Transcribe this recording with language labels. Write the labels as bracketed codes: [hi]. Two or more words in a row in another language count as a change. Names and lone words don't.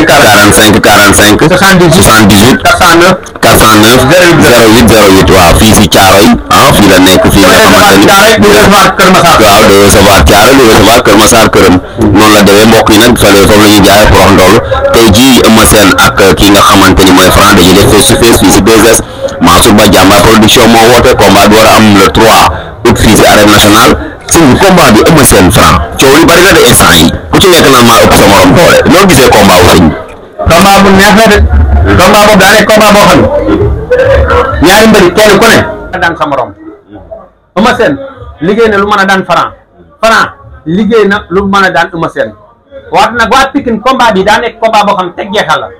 [wo] 45 45 78 409 08 08 waaw fii si Thiaroye fii la nekk fii nga xamante ni waaw [fr] de recevoir [wo] Thiaroye di recevoir Kër Massar këram noonu la demee mbokk yi nag fële foofu la ñuy jaay porox ndool tey jii Eumeu Sène ak kii nga xamante ni mooy Franc dañuy def [en] face to face [wo] fii si 2S Mansour Ba Jàmbaar production moo woote combat bi war a am [fr] le 3 août [wo] fii si [fr] arène nationale [wo] sëñ bi combat bi Eumeu Sène Franc coow li bari na de instant yi ku ci nekk naan maa ëpp sa morom doole noo gisee combat wu sëñ bi combat bu neex la de combat boobu daa nekk combat boo xam ne ñaari mbëri kenn ku ne daan sa morom Eumeu Sène liggéey na lu mën a daan Franc liggéey na lu mën a daan Eumeu Sène waat nag waa Pikine combat bi daa nekk combat boo xam ne teg jeexal la